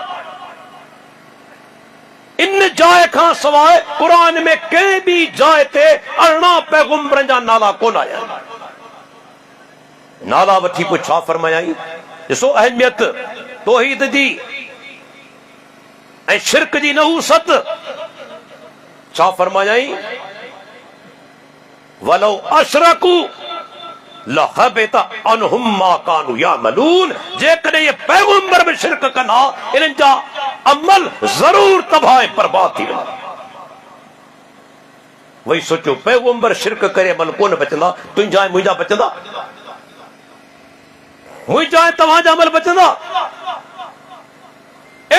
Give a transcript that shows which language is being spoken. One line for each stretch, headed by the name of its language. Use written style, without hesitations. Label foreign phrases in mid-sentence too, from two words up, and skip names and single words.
Sindhi: इन जाइ खां सवाइ कुरान में कंहिं बि जाइ ते 18 पैगंबरनि जा नाला कोन आया आहिनि। नाला वठी पोइ छा फरमायाई? ॾिसो अहमियत तौहीद जी ऐं शिरक जी नहूसत। छा फरमायाई?
Arabic: ولو أشركوا لحبط عنهم ما كانوا يعملون.
Sindhi: जेकॾहिं ये पैगंबर में शिरक कना इन्हनि जा अमल जरूर तबाह बर्बाद थी वेंदा। वही सोचो पैगंबर शिरक करे अमल कोन बचंदा, तुंहिंजा मुंहिंजा बचंदा? मुंहिंजा तव्हांजा अमल बचंदा?